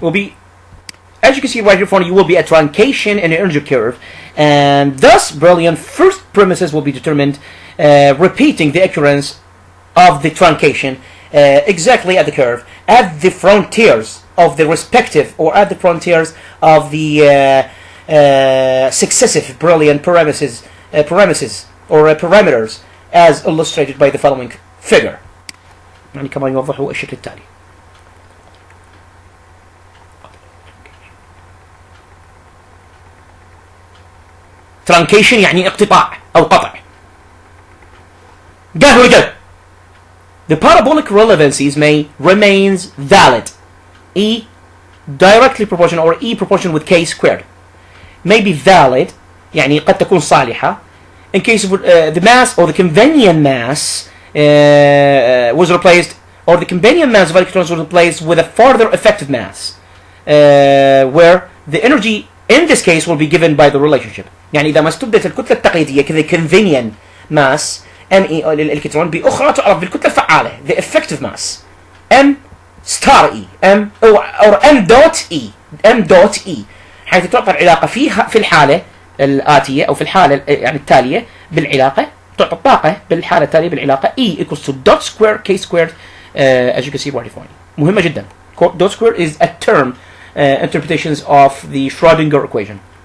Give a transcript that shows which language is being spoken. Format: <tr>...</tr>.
<en>Will be, as you can see right here in front of you, will be a truncation in the energy curve, and thus Brilliant first premises will be determined, repeating the occurrence of the truncation exactly at the curve, at the frontiers of the respective, or at the frontiers of the successive Brilliant parameters or parameters, as illustrated by the following figure.</en> <ar>يعني كما يوضح الشكل التالي. Truncation يعني اقتطاع أو قطع.</ar> <en>The parabolic relevancies remains valid. E directly proportional, or E proportional with k squared, may be valid،</en> <ar>يعني قد تكون صالحة</ar> <en>in case of the mass or the convenient mass was replaced, or the convenient mass of electrons was replaced with a further effective mass, where the energy in this case will be given by the relationship.</en> <ar>يعني إذا ما استبدلت الكتلة التقليدية كذا convenient mass ME للإلكترون بأخرى تعرف بالكتلة الفعالة</ar> <en>the effective mass M star E M or M dot E</en> <ar>حيث تعطى العلاقة في الحالة الآتية أو في الحالة يعني التالية بالعلاقة، تعطى الطاقة بالحالة التالية بالعلاقة</ar> <en>E equals to dot square K squared as you can see right in front of you.</en> <ar>مهمة جدا.</ar> <en>Dot square is a term interpretations of the Schrödinger equation.</en>